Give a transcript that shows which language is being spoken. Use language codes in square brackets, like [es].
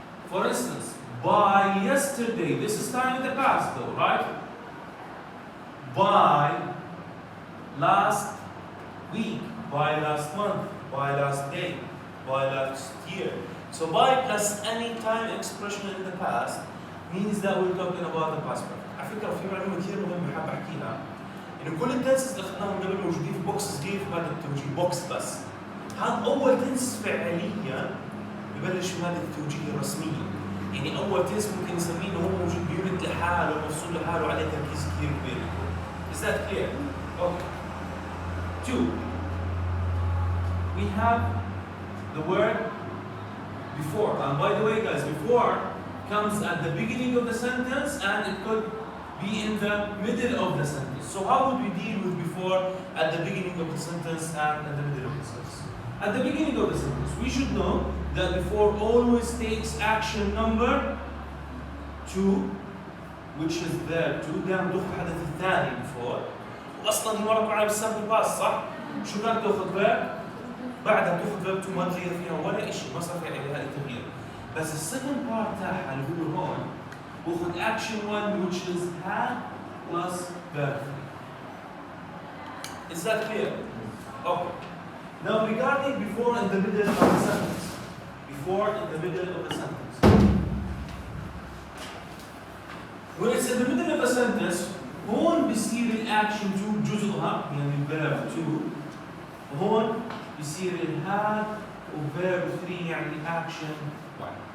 [en] For instance, by yesterday, this is time in the past though, right? By last week, by last month, by last day, by last year. So by plus any time expression in the past means that we're talking about the past perfect. [ar] على فكرة في معلومة كثير مهمة حابب أحكيها، إنه كل التنسز اللي أخذناهم قبل موجودين في بوكس صغير في مادة التوجيه، بوكس بس. هذا أول تنس فعليا يبلش في مادة التوجيه الرسمية. يعني أول تنس ممكن نسميه إنه هو موجود بيونت لحاله ومفصول لحاله وعليه تركيز كثير كبير. [en] Is that clear? Okay. 2. We have the word before. And by the way, guys, before comes at the beginning of the sentence and it could be in the middle of the sentence. So how would we deal with before at the beginning of the sentence and at the middle of the sentence? At the beginning of the sentence, we should know that before always takes action number 2 which is verb 2 [ar] دائما تاخذ الحدث الثاني before واصلا هي مره على بالسامبل باس صح؟ شو كانت تاخذ verb؟ بعدها تاخذ verb 2 ما تغير فيها ولا شيء ما صار فيها اي تغيير بس السكند بارت تاعها اللي هو هون باخذ action 1 [en] which is had plus verb 3. Is that clear? Okay. Now regarding before in the middle of the sentence. Before in the middle of the sentence. When it's in the middle of a sentence, [ar] هون بيصير الأكشن 2 جزءها يعني verb 2 وهون بيصير الهاد وverb 3 يعني action 1.